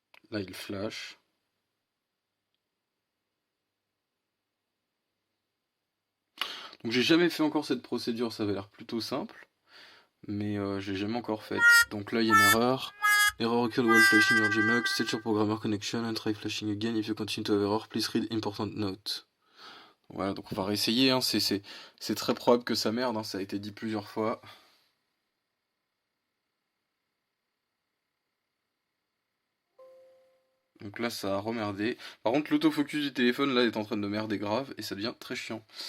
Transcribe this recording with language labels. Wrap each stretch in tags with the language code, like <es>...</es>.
<fr>Là il flash. Donc j'ai jamais fait encore cette procédure, ça avait l'air plutôt simple. Mais j'ai jamais encore fait. Donc là il y a une erreur.</fr> <en>Error occurred while flashing your Gmux. Set your programmer connection and try flashing again. If you continue to have error, please read important note.</en> <fr>Voilà, donc on va réessayer, hein. C'est très probable que ça merde, hein. Ça a été dit plusieurs fois. Donc là ça a remerdé. Par contre l'autofocus du téléphone là est en train de merder grave et ça devient très chiant.</fr>